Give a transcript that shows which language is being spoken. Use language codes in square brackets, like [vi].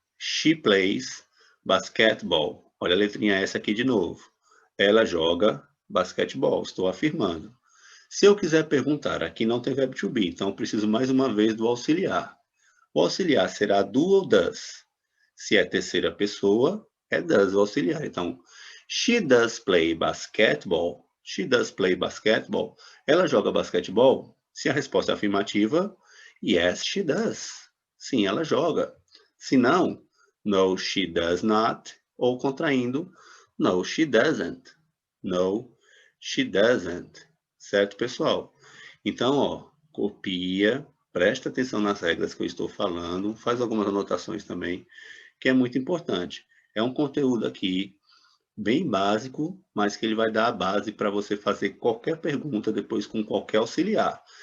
[en] She plays basketball. [pt] Olha a letrinha S aqui de novo. Ela joga basquetebol, estou afirmando. Se eu quiser perguntar, aqui não tem verbo to be, então eu preciso mais uma vez do auxiliar. O auxiliar será do ou does. Se é terceira pessoa, é does o auxiliar. Então, [en] she does play basketball. She does play basketball. [pt] Ela joga basquetebol? Se a resposta é afirmativa, [en] yes, she does. [pt] Sim, ela joga. Se não, [en] no, she does not. [pt] Ou contraindo, [en] no, she doesn't. No, she doesn't. [pt] Certo, pessoal? Então, ó, copia, presta atenção nas regras que eu estou falando, faz algumas anotações também, que é muito importante. É um conteúdo aqui bem básico, mas que ele vai dar a base para você fazer qualquer pergunta depois com qualquer auxiliar.